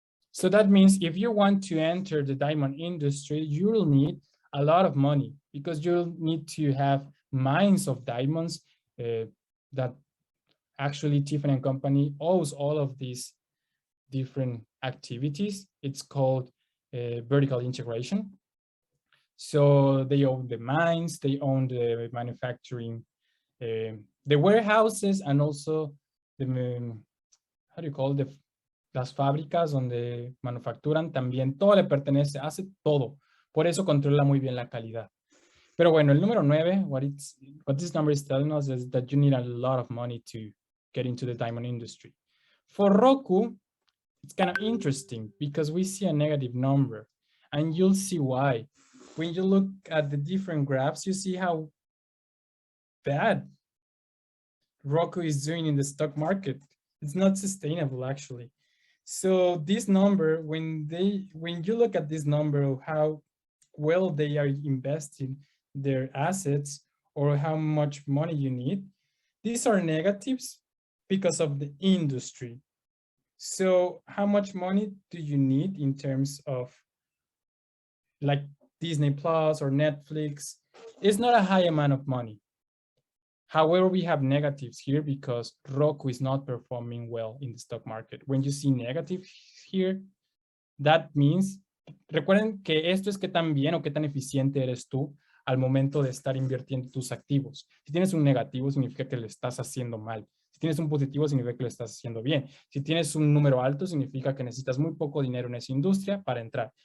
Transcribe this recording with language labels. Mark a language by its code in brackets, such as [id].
[en] So that means if you want to enter the diamond industry, you will need a lot of money because you'll need to have mines of diamonds that actually Tiffany and Company owes all of these different activities. It's called vertical integration. So they own the mines, they own the manufacturing, the warehouses, and also the, how do you call it? [es] Las fábricas donde manufacturan también, todo le pertenece, hace todo. Por eso controla muy bien la calidad. Pero bueno, el número 9, [en] what this number is telling us is that you need a lot of money to get into the diamond industry. For Roku, it's kind of interesting because we see a negative number, and you'll see why. When you look at the different graphs, you see how bad Roku is doing in the stock market. It's not sustainable, actually. So this number, when you look at this number of how well they are investing their assets or how much money you need, these are negatives because of the industry. So how much money do you need in terms of like Disney Plus or Netflix? It's not a high amount of money. However, we have negatives here because Roku is not performing well in the stock market. When you see negative here, that means, [es] recuerden que esto es qué tan bien o qué tan eficiente eres tú al momento de estar invirtiendo tus activos. Si tienes un negativo, significa que lo estás haciendo mal. Si tienes un positivo, significa que lo estás haciendo bien. Si tienes un número alto, significa que necesitas muy poco dinero en esa industria para entrar.